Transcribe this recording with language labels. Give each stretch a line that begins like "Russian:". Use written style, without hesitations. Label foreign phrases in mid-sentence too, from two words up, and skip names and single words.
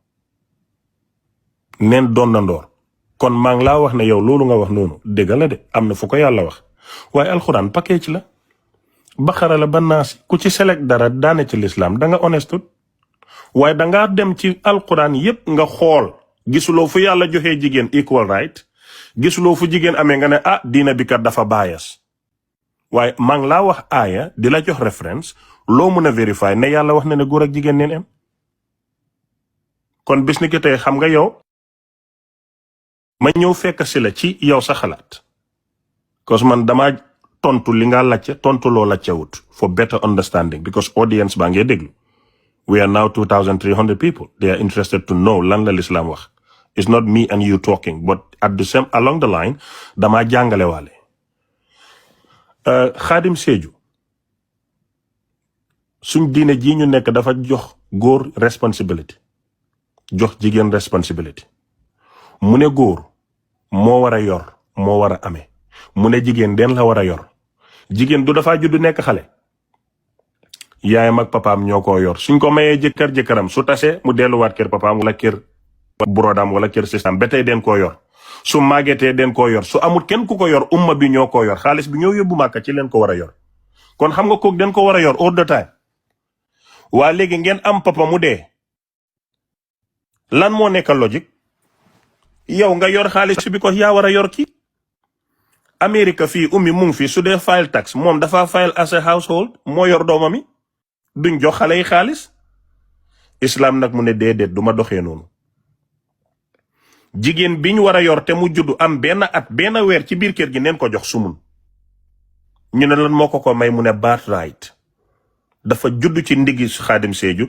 Wolof: neen donnandoor kon maa ngi laa wax ne yow loolu nga wax noonu dégg la de am na fu ko yàlla wax waaye alxuraan package la Baqara la ba Naas ku ci select dara daane ci lislaam da nga honestut waaye dangaa dem ci alxuraan yépp nga xool gisuloo fu yàlla joxee jigéen
English: equal right
Wolof: gisuloo fu jigéen amee nga ne diina bi kat dafa bias waaye maa ngi laa wax aaya di la jox référence loo mën a vérifier ne yàlla wax na ne góor ak jigéen neen am kon bis ni ki tey xam nga yow ma ñëw fekk si la ci yow sa xalaat cause man dama tontu li nga lacce tontu loo laccewut
English: for better understanding because audience
Wolof: baa ngee déglu
English: we are now 2,300 people they are interested to know
Wolof: lan la l'islam wax
English: it's not me and you talking but at the same along the line
Wolof: dama jàngale waale Xaadim Sédhiou suñ diine ji ñu nekk dafa jox góor responsibility jox jigéen responsibility mu ne góor moo war a yor moo war a amee mu ne jigéen den la war a yor jigéen du dafa juddu nekk xale yaayam ak papaam ñoo ko yor suñ ko mayee jëkkëram su tasee mu delluwaat kër papaam wala kër burodam wala kër sistam ba tey den koo yor su màggetee den koo yor su amul kenn ku ko yor umma bi ñoo ko yor xaalis bi ñoo yóbbu màkka ci leen ko war a yor kon xam nga kook den ko war a yor
English: all the time
Wolof: waa léegi ngeen am papa mu dee lan moo nekk logique yow nga yor xaalis bi ko yaa war a yor ki Amérique fii Oumie mu ngi fi su dee file tax moom dafa file
English: as a household
Wolof: moo yor doomam yi duñ jox xale yi xaalis islam nag mu ne déedéet du ma doxee noonu jigéen biñ war a yor te mu juddu am benn at benn weer ci biir kër gi neen ko jox sumun ñu ne lan moo ko may mu ne birthright dafa judd ci ndigi Xaadim Sédhiou